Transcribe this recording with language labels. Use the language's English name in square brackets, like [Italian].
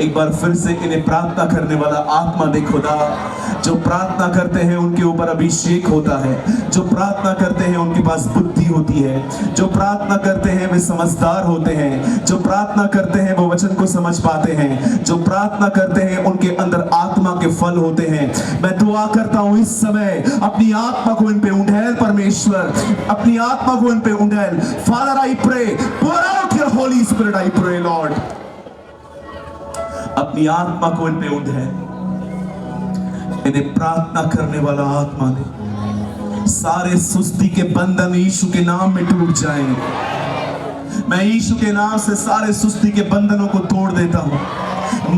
[Hindi] एक बार फिर से इन्हें प्रार्थना करने वाला आत्मा दे खुदा। जो प्रार्थना करते हैं उनके ऊपर अभिषेक होता है, जो प्रार्थना करते हैं उनके पास बुद्धि होती है, जो प्रार्थना करते हैं वे समझदार होते हैं, जो प्रार्थना करते हैं वो वचन को समझ पाते हैं, जो प्रार्थना करते हैं उनके अंदर आत्मा के फल होते हैं। मैं दुआ करता हूं इस समय अपनी आत्मा को इन पे उंडेल परमेश्वर, अपनी आत्मा को इन पे उंडेल। [English] Father I pray, pour out your holy spirit, I pray Lord। [Hindi] अपनी आत्मा को इन पे उंडेल, इन्हें प्रार्थना करने वाला आत्मा दे। सारे सुस्ती के बंधन यीशु के नाम में टूट जाएं। मैं यीशु के नाम से सारे सुस्ती के बंधनों को तोड़ देता हूं।